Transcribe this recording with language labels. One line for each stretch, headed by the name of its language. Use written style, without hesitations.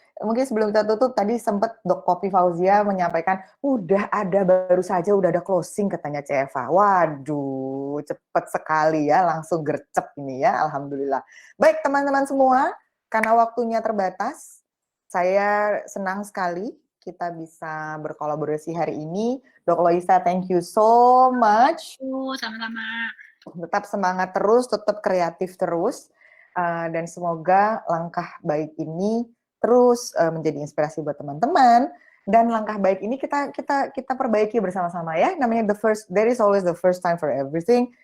Indonesian: Mungkin sebelum kita tutup tadi sempat Dok Poppy Fauzia menyampaikan baru saja udah ada closing katanya CFA. Waduh, cepet sekali ya, langsung gercep ini ya, alhamdulillah. Baik teman-teman semua, karena waktunya terbatas, saya senang sekali kita bisa berkolaborasi hari ini.
English: Dok Loisa, thank you so much.
Indonesian: Sama-sama. Tetap semangat terus, tetap kreatif terus. Dan semoga langkah baik ini terus menjadi inspirasi buat teman-teman, dan langkah baik ini kita perbaiki bersama-sama ya.
English: Namanya there is always the first time for everything.